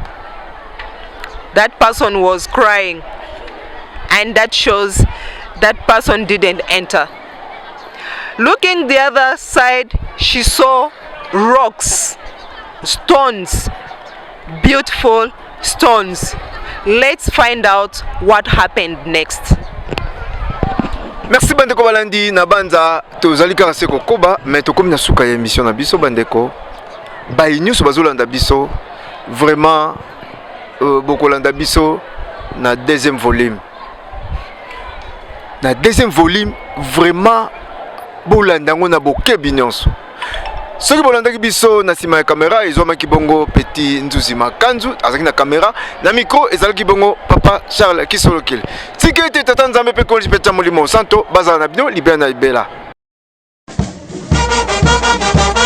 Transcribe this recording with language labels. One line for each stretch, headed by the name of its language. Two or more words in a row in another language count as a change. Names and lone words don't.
English: That person was crying, and that shows that person didn't enter. Looking the other side, she saw rocks, stones, beautiful stones. Let's find out what happened next.
Lingala: Merci bandeko balandi na banza tozali kaka se kokoba mais tokomi na suka ya émission na biso bandeko bayi nyonso bazolanda biso vraiment bokolanda biso na
French: deuxième volume
Lingala: vraiment bolanda ngo na bokebi nyonso soki bolandaki biso na sima ya kamera ezwamaki bongo Petit Nzuzi Makanzu azalaki na kamera na micro ezalaki bongo Papa Charles Kisolokele tike ete tata nzambe mpe konzi mpe tia molimo santo bazala na bino libela na libela.